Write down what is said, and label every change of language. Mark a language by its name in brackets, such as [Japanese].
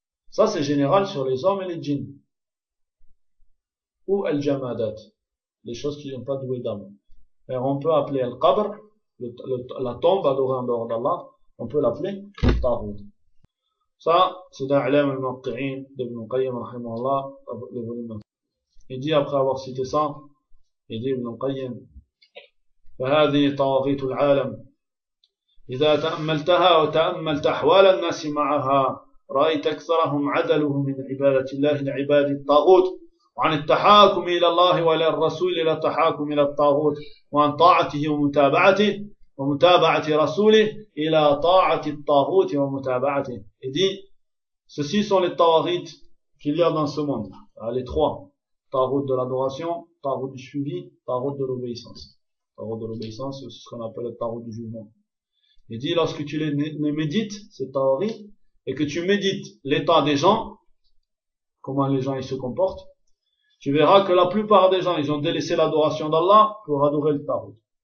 [French] Ça, c'est général sur les hommes et les djinns. Ou al-jamadat, les choses qui n'ont pas doué d'âme. Alors on peut appeler al-qabr, la tombe adorée en dehors d'Allah, on peut l'appeler tarud. Ça, c'est dans l'Ilam al-Maqti'in d'Ibn Qayyim, rahimahullah, le volume 1. Il dit, après avoir cité ça, il dit Ibn Qayyim: [Arabic] فهذه طاغيت العالم إذا تأملتها وتأملت أحوال الناس معها رأيت أكثرهم عدله من عبادة الله لعباد الطاغوت وعن التحاكم إلى الله وإلى الرسول إلى التحاكم إلى الطاغوت وعن طاعته ومتابعته ومتابعة رسوله إلى طاعة الطاغوت ومتابعته. [French] Il dit, ceci sont les tawarit qu'il y a dans ce monde. Les trois. Tawarit de l'adoration, tawarit du suivi, tawarit de l'obéissance. Tawarit de l'obéissance, c'est ce qu'on appelle le tawarit du jugement. Il dit, lorsque tu les médites, ces tawarit, et que tu médites l'état des gens, comment les gens ils se comportent, tu verras que la plupart des gens, ils ont délaissé l'adoration d'Allah pour adorer le tawarit.